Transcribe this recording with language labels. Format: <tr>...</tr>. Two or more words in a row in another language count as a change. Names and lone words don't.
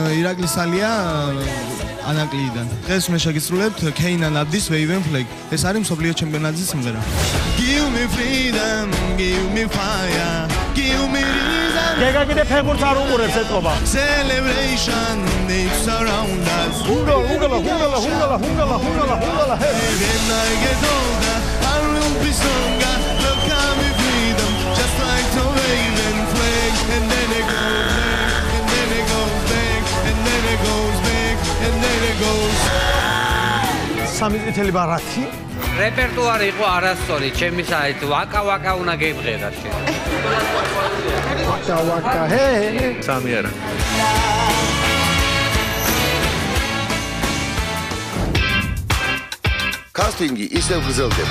<ka>ირაკლი სალია ანაკლიდან. დღეს მე შეგისრულებთ Keynan Abdi-s Waving Flag. ეს არის მსოფლიო ჩემპიონატის სიმღერა.</ka> <en>Give me freedom, give me fire, give me reason.</en> <ka>გეგა კიდე ფეხბურთს არ უყურებს ეთყობა.</ka> <en>Celebration it's around us.</en> <ka>ჰუნგალა.</ka> <en>When I get older, I will be stronger. Look at me freedom, just like the waving flag. And then it goes back, and then it goes back, and then it goes back, and then it goes.</en> <ka>სამი წითელი ბარათი. რეპერტუარი იყო არასწორი, ჩემი საით ვაკა უნდა გებღერა შენ. ვაკა, ჰე. სამი არა. კასტინგი ისევ გრძელდება.</ka>